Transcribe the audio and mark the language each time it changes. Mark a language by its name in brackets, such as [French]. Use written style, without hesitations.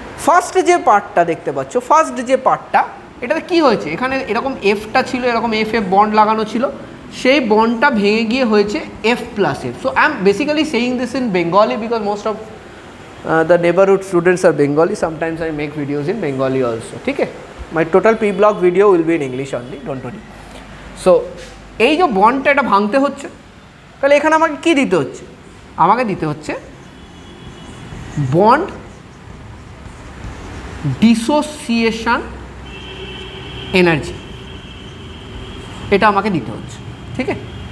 [Bangla] First যে পার্টটা দেখতে পাচ্ছ, ফার্স্ট যে পার্টটা, এটাতে কী হয়েছে? এখানে এরকম এফটা ছিল, এরকম এফ বন্ড লাগানো ছিল, সেই বন্ডটা ভেঙে গিয়ে হয়েছে F plus F. [English] So I am basically saying this in Bengali because most of the neighborhood students are Bengali. Sometimes I make videos in Bengali also. [Hindi] ठीक है? [English] My total P block video will be in English only, don't worry. [Bangla] So এই যে বন্ডটা এটা ভাঙতে হচ্ছে, তাহলে এখানে আমাকে কি দিতে হচ্ছে? আমাকে দিতে হচ্ছে বন্ড ডিসোসিয়েশন এনার্জি, এটা আমাকে দিতে হচ্ছে. ঠিক আছে?